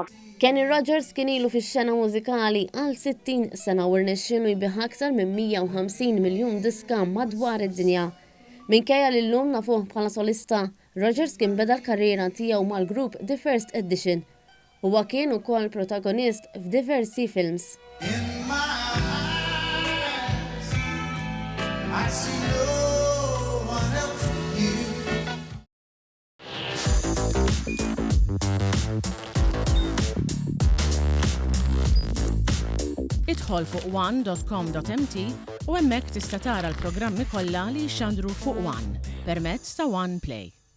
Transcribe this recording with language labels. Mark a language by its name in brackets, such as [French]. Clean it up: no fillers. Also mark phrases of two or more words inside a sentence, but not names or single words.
[Maltese] Kenny Rogers kien ilu fix-xena mużikali għal 60 sena u rnexxielu jbieħ aktar minn 150 miljun diska madwar id-dinja. Minkejja li llum nafuh bħala solista, Rogers kien beda l-karriera tiegħu mal-grupp The First Edition. Huwa kien ukoll protagonist f'diversi films. [English] I see no one else but you. [Maltese] Idħol fuq one.com.mt u hemmhekk tista' tara l-programmi kollha li jxandru fuq One permezz ta' One Play.